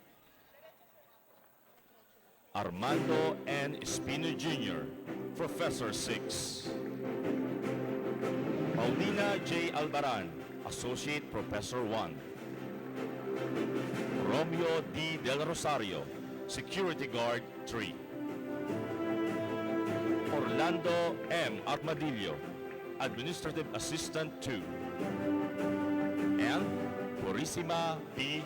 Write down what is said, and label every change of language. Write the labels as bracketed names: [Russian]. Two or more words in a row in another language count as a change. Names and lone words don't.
[English] Armando N. Espino Jr., Professor 6. Paulina J. Albaran, Associate Professor 1. Romeo D. Del Rosario, Security Guard 3. Orlando M. Armadillo, Administrative Assistant 2. And Purissima P.